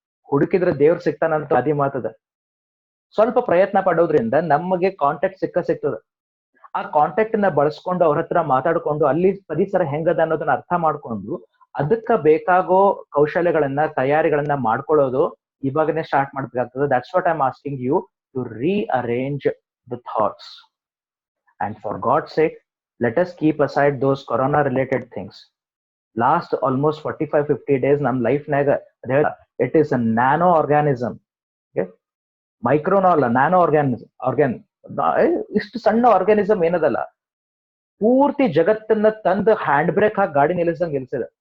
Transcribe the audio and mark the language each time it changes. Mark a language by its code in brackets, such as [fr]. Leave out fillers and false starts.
[kn] ಹುಡುಕಿದ್ರೆ ದೇವ್ರು ಸಿಗ್ತಾನಂತ ಅದಿ ಮಾತದ. ಸ್ವಲ್ಪ ಪ್ರಯತ್ನ ಪಡೋದ್ರಿಂದ ನಮಗೆ ಕಾಂಟ್ಯಾಕ್ಟ್ ಸಿಗ್ತದ. ಆ ಕಾಂಟ್ಯಾಕ್ಟ್ ನ ಬಳಸ್ಕೊಂಡು ಅವ್ರ ಹತ್ರ ಮಾತಾಡ್ಕೊಂಡು ಅಲ್ಲಿ ಪರಿಸರ ಹೆಂಗದ ಅನ್ನೋದನ್ನ ಅರ್ಥ ಮಾಡ್ಕೊಂಡು ಅದಕ್ಕ ಬೇಕಾಗೋ ಕೌಶಲ್ಯಗಳನ್ನ, ತಯಾರಿಗಳನ್ನ ಮಾಡ್ಕೊಳ್ಳೋದು ಇವಾಗನೇ ಸ್ಟಾರ್ಟ್ ಮಾಡ್ಬೇಕಾಗ್ತದೆ. [en] That's what I am asking you to rearrange the thoughts. And for God's sake, let us keep aside those corona related things. Last almost 45-50 days [kn] ನಮ್ ಲೈಫ್ ನಾಗ [en] It is a nano organism. [kn] ಮೈಕ್ರೋನೋ ಅಲ್ಲ, nano organ. ಇಷ್ಟು ಸಣ್ಣ organism ಏನದಲ್ಲ, ಪೂರ್ತಿ ಜಗತ್ತನ್ನ ತಂದು hand break ಹಾಕಿ ಗಾಡಿ ನಿಲ್ಲಿಸಿದೆ.